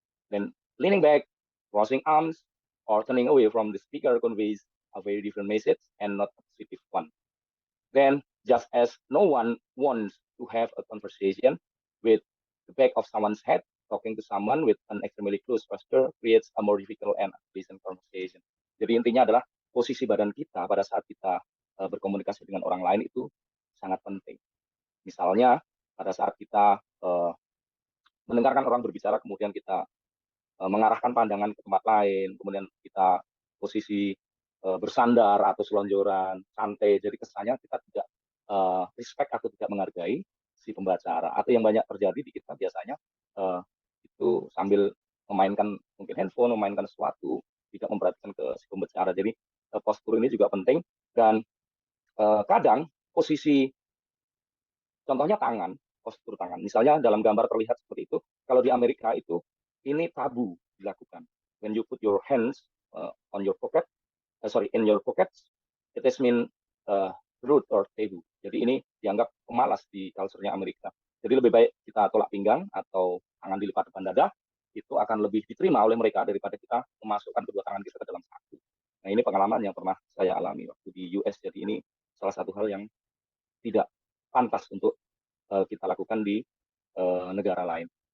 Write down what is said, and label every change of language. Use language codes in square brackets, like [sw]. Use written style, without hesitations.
[en] Then leaning back, crossing arms, or turning away from the speaker conveys a very different message and not a positive one. Then, just as no one wants to have a conversation with the back of someone's head, talking to someone with an extremely close posture creates a more difficult and unpleasant conversation. [id] Jadi intinya adalah posisi badan kita pada saat kita berkomunikasi dengan orang lain itu sangat penting. Misalnya pada saat kita mendengarkan orang berbicara, kemudian kita mengarahkan pandangan ke tempat lain, kemudian kita posisi bersandar atau selonjoran, santai, jadi kesannya kita tidak respect atau tidak menghargai si pembicara. Atau yang banyak terjadi di kita biasanya itu sambil memainkan mungkin handphone, memainkan sesuatu, tidak memperhatikan ke si pembicara. Jadi postur ini juga penting dan kadang posisi, contohnya tangan, postur tangan. Misalnya dalam gambar terlihat seperti itu, kalau di Amerika itu ini tabu dilakukan. [en] When you put your hands on your pocket, in your pockets, it is mean rude or taboo. [id] Jadi ini dianggap pemalas di culture-nya Amerika. Jadi lebih baik kita tolak pinggang atau tangan dilipat depan dada, itu akan lebih diterima oleh mereka daripada kita memasukkan kedua tangan kita ke dalam satu. Nah ini pengalaman yang pernah saya alami waktu di US. Jadi ini salah satu hal yang tidak pantas untuk kita lakukan di negara lain.